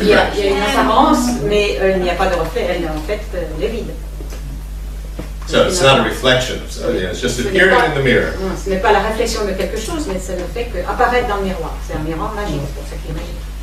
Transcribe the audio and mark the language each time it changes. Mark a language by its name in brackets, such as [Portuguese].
[French] il y a une apparence, mais il n'y a pas de reflet, elle en fait elle est vide. [English] So it's not a reflection, it's just appearing in the mirror. [French] Non, ce n'est pas la réflexion de quelque chose, mais c'est le fait qu'apparaître dans le miroir. C'est un miroir magique, c'est pour ça qu'il est magique.